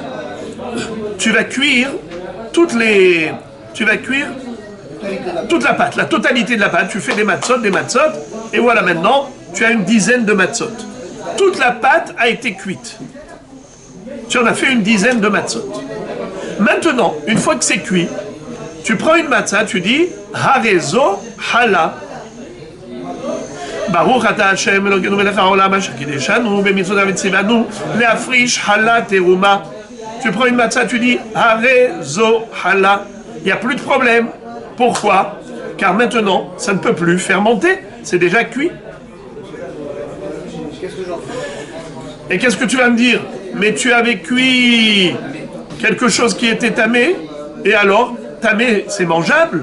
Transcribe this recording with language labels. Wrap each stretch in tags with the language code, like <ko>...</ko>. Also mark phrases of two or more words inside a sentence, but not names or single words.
<fr>Tu vas cuire toute la pâte, la totalité de la pâte. Tu fais des matzot, et voilà maintenant, tu as une dizaine de matzot. Toute la pâte a été cuite. Tu en as fait une dizaine de matzot. Maintenant, une fois que c'est cuit, tu prends une matzah, tu dis</fr> <he>הרי זו חלה. ברוך אתה השם אלוקינו מלך העולם אשר קדשנו במצוותיו וציוונו להפריש חלה תרומה.</he> <fr>Tu prends une matzah, tu dis</fr> <he>הרי זו חלה.</he> <fr>Il n'y a plus de problème. Pourquoi? Car maintenant, ça ne peut plus fermenter. C'est déjà cuit. Et qu'est-ce que tu vas me dire? Mais tu avais cuit quelque chose qui était tamé, et alors, tamé, c'est mangeable?</fr>